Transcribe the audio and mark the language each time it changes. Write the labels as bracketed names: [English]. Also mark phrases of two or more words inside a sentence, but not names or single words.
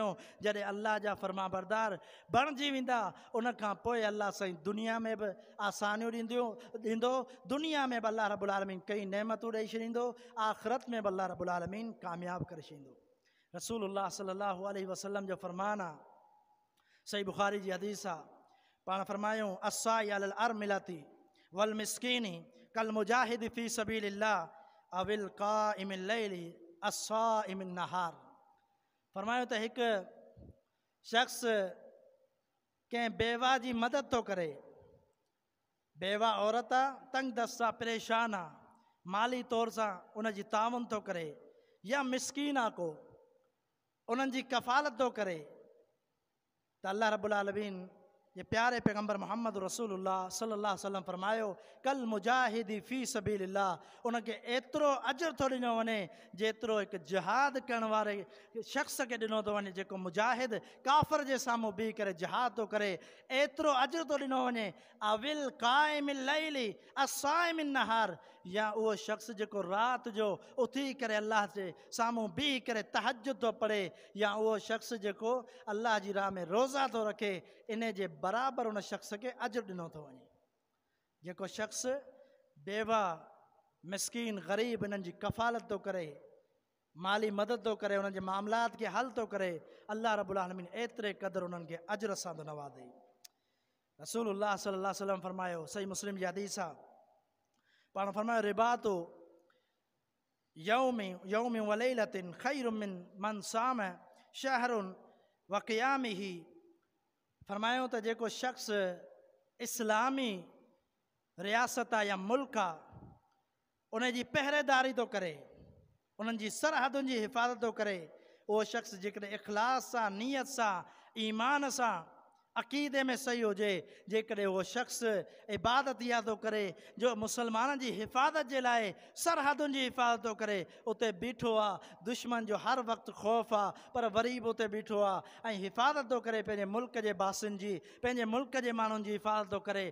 [Sindhi] जॾहिं अल्लाह जा फर्मा बरदार बणिजी वेंदा उन खां पोइ अल्लाह साईं दुनिया में बि आसानियूं ॾींदो, दुनिया में बि [Arabic] الله رب العالمين [Sindhi] कई नेमतूं ॾेई छॾींदो, आख़िरत में बि [Arabic] الله رب العالمين [Sindhi] कामयाबु करे छॾींदो। [Arabic] رسول الله صلى الله عليه وسلم [Sindhi] जो फरमान आहे, सही बुखारी जी हदीस आहे, पाण फरमायूं [Arabic] الساعي على الأرملة والمسكين كالمجاهد في سبيل الله أو القائم الليل الصائم النهار. [Sindhi] फरमायो त हिकु शख़्स कंहिं बेवा जी मदद थो करे, बेवा औरत आहे, तंग दस्त आहे, परेशान आहे, माली तौर सां उन जी ताउन थो करे, या मिस्कीन आहे को उन्हनि जी कफ़ालत थो करे, त [Arabic] الله رب العالمين [Sindhi] ये प्यारे पैगंबर मोहम्मद [Arabic] رسول الله صلى الله عليه وسلم [Sindhi] फरमायो [Arabic] كالمجاهد في سبيل الله, [Sindhi] उनखे एतिरो अजर थो ॾिनो वञे जेतिरो हिकु जिहाद करण वारे शख़्स खे ॾिनो थो वञे, जेको मुजाहिद काफ़िर जे साम्हूं बीह करे जिहाद थो करे, एतिरो अजर थो ॾिनो वञे। [Arabic] أو القائم الليل الصائم النهار, [Sindhi] या उहो शख़्स जेको राति जो उथी करे अल्लाह जे साम्हूं बीह करे तहज्जुद थो पढ़े, या उहो शख़्स जेको अल्लाह जी राह में रोज़ा थो रखे, इन जे बराबरि उन शख़्स खे अजर ॾिनो थो वञे। जेको शख़्स बेवा मिस्कीन ग़रीब इन्हनि जी कफ़ालत थो करे, माली मदद थो करे, उन्हनि जे मामलात खे हल थो करे, [Arabic] الله رب العالمين [Sindhi] एतिरे क़दुरु उन्हनि खे अजर सां थो नवाज़े। [Arabic] رسول الله صلى الله عليه وسلم [Sindhi] फरमायो, सही मुस्लिम जी हदीस आहे, पाण फरमायो [Arabic] رباط يوم وليلة خير من من صام شهر وقيامه. [Sindhi] फरमायो त जेको शख़्स इस्लामी रियासत आहे या मुल्क आहे, उन जी पहरेदारी थो करे, उन्हनि जी सरहदुनि जी हिफ़ाज़त थो करे, उहो शख़्स जेकॾहिं इख़लास सां, नियत सां, ईमान सां, अक़ीदे में सही हुजे, जेकॾहिं उहो शख़्स इबादत इहा थो करे जो मुसलमाननि जी हिफ़ाज़त जे लाइ सरहदुनि जी हिफ़ाज़त थो करे, उते बीठो आहे, दुश्मन जो हर वक़्तु ख़ौफ़ आहे, पर वरी बि उते बीठो आहे ऐं हिफ़ाज़त थो करे पंहिंजे मुल्क जे बासिन जी, पंहिंजे मुल्क जे माण्हुनि जी हिफ़ाज़त थो करे।